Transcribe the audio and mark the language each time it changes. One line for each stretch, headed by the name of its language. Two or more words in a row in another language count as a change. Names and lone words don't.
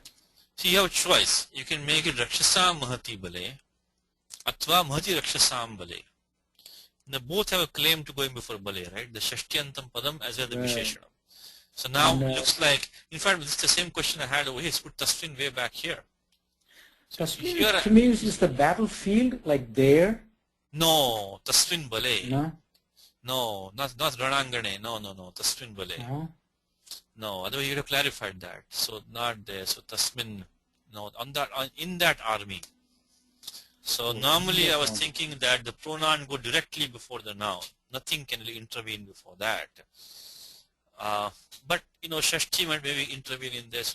English: So you have a choice. You can make it
Sanskrit: Rakshasam Mahati Bale, Atva Mahati Rakshasam Bale.
English: They both have a claim to going before Bale, right? The
Sanskrit: Shashtiyantam Padam
English: as well as the Visheshanam. So now And, it looks like, in fact, this is the same question I had over here. Let's put Tasvin way back here. So Tasvin to me is the battlefield, like there.
Sanskrit: No, Tasvin Bale.
English: No. No, not Ranangane. No.
Sanskrit: Tasvin Bale.
English: No, otherwise you would have clarified that. So not there. So Tasmin, no, in that army. So normally I was thinking that the pronoun go directly before the noun. Nothing can really intervene before that. But Shashti might maybe intervene in this.